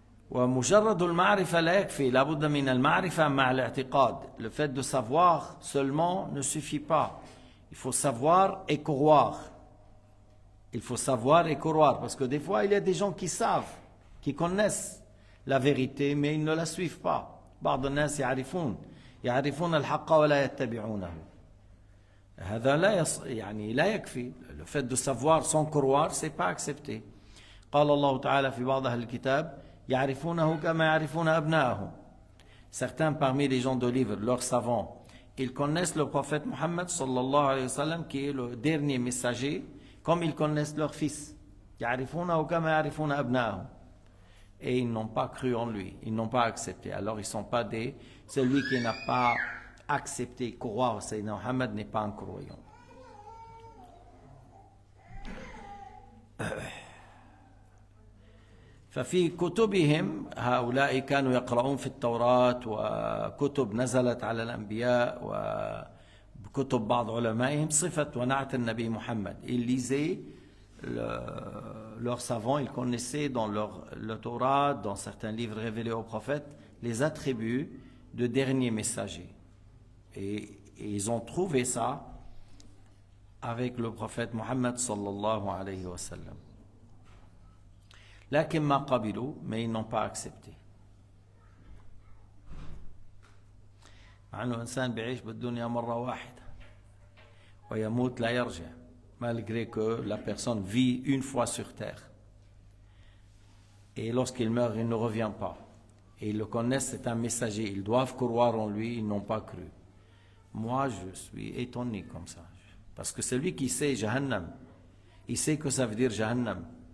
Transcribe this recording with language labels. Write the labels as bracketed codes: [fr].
[ar] ومجرد المعرفة لا يكفي لابد من المعرفة مع الاعتقاد. [fr] Le fait de savoir seulement ne suffit pas. Il faut savoir et croire. Il faut savoir et croire parce que des fois il y a des gens qui savent, qui connaissent la vérité mais ils ne la suivent pas. [ar] بعض الناس يعرفون الحق ولا يتبعونه. هذا لا يكفي. [fr] Le fait de savoir sans croire c'est pas accepté. [ar] قال الله تعالى في بعض أهل الكتاب يعرفونه كما يعرفون أبناءهم. [fr] Certains parmi les gens de livre, leurs savants, ils connaissent le prophète Mohammed sallallahu alayhi wa sallam qui est le dernier messager comme ils connaissent leurs fils. [ar] يعرفونه كما يعرفون أبناءهم. [fr] Et ils n'ont pas cru en lui, ils n'ont pas accepté. Alors ils ne sont pas des... Celui qui n'a pas accepté, croire Sayyidina Mohammed n'est pas un croyant. [ar] ففي كتبهم هؤلاء كانوا يقرؤون في التوراة وكتب نزلت على الأنبياء وكتب بعض علمائهم صفة ونعت النبي محمد. [fr] Ils lisaient leurs savants, ils connaissaient dans le Torah, dans certains livres révélés aux prophètes, les attributs de derniers messagers. Et ils ont trouvé ça avec le prophète Mohammed sallallahu alayhi wa sallam. [ar] لكن ما قبلوا, [fr] mais ils n'ont pas accepté. [ar] مع أنه إنسان بيعيش بالدنيا مرة واحدة ويموت لا يرجع, [fr] malgré que la personne vit une fois sur terre. Et lorsqu'il meurt, il ne revient pas. Et ils le connaissent, c'est un messager. Ils doivent croire en lui, ils n'ont pas cru. Moi, je suis étonné comme ça. Parce que celui qui sait Jahannam, il sait que ça veut dire Jahannam.